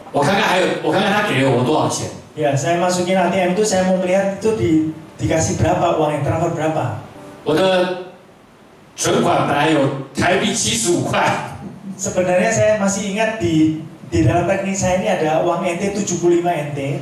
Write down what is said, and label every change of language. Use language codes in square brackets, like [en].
[zh] 我看看他给了我多少钱。 [id] Ya, saya masukin ATM itu saya mau melihat itu dikasih berapa uang yang transfer berapa. [zh] 我的存款本来有台币75块。 [id] Sebenarnya saya masih ingat di dalam rekening saya ini ada uang NT 75 NT.